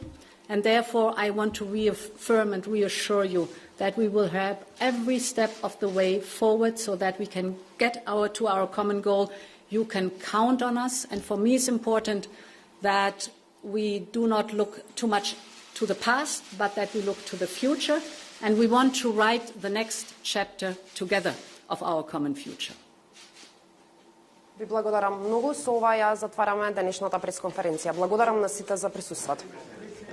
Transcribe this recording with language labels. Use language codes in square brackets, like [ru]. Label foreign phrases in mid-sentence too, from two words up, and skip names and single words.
[en] And therefore, I want to reaffirm and reassure you that we will have every step of the way forward so that we can get to our common goal. You can count on us. And for me, it's important that we do not look too much to the past, but that we look to the future. And we want to write the next chapter together of our common future. [mk] Ви благодарам многу. Со ова ја затвараме денешната пресконференција. Благодарам на сите за присуството.